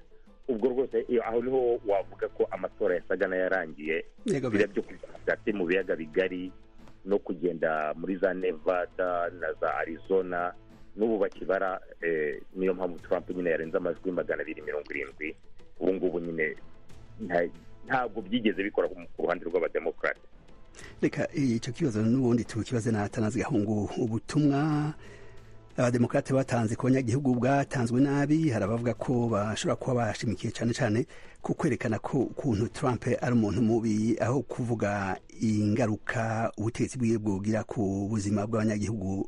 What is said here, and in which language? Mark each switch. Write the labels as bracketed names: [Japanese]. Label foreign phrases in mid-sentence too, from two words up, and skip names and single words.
[Kinyarwanda] Ubwo rwose aho niho wavuga ko amatora yasaga n'ayarangiye, biriya byo kujya mu biyaga bigari no kugenda muri za Nevada na za Arizona n'ubu bakibara. Niyo mpamvu Trump nyine yarenze amajwi 270. ubu ngubu nyine ntabwo byigeze bikora ku ruhande rw'abademokarate. Reka icyo kibazo n'ubundi tukibaze na Atanazi Gahungu. [Rundi] Ubutumwa abademokarate batanze ku banyagihugu bwatanzwe nabi, hari abavuga ko bashobora kuba bashimikiye cyane cyane ku kwerekana ko ukuntu Trump ari umuntu mubi, aho kuvuga ingaruka ubutegetsi bwiwe bwogira ku buzima bw'abanyagihugu.